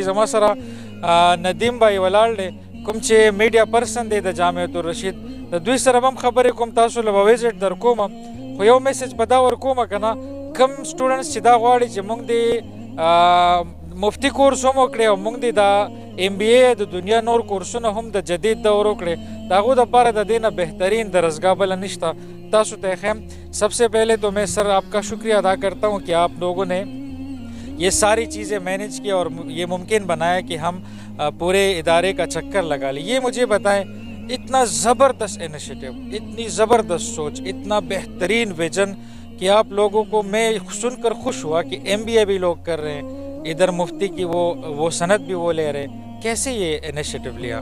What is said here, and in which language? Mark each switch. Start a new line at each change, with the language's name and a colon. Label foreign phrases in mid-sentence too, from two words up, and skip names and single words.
Pashto: زما سره ندیم بھائی ولاړ دی کوم چې
English: media person
Pashto: دی د جامعة الرشید، د دوی سره هم خبرې کوم، تاسو له ویزټ در کوم، خو یو میسج به دا ورکوم کنه کم سټوډنټس چې دا غواړي چې موږ د مفتی کورس هم وکړي او موږ د MBA د دنیا نور کورسونه هم د جدید دور وکړي، د هغو دپاره د دې نه بهترین درسګاه بله نشته۔ تاسو ته خیم
Urdu: سب سے پہلے تو میں سر آپ کا شکریہ ادا کرتا ہوں کہ آپ لوگوں نے یہ ساری چیزیں مینیج کی اور یہ ممکن بنایا کہ ہم پورے ادارے کا چکر لگا لیں۔ یہ مجھے بتائیں، اتنا زبردست انیشیٹو، اتنی زبردست سوچ، اتنا بہترین ویژن کہ آپ لوگوں کو میں سن کر خوش ہوا کہ MBA بھی لوگ کر رہے ہیں، ادھر مفتی کی وہ سند بھی وہ لے رہے ہیں، کیسے یہ انیشیٹو لیا؟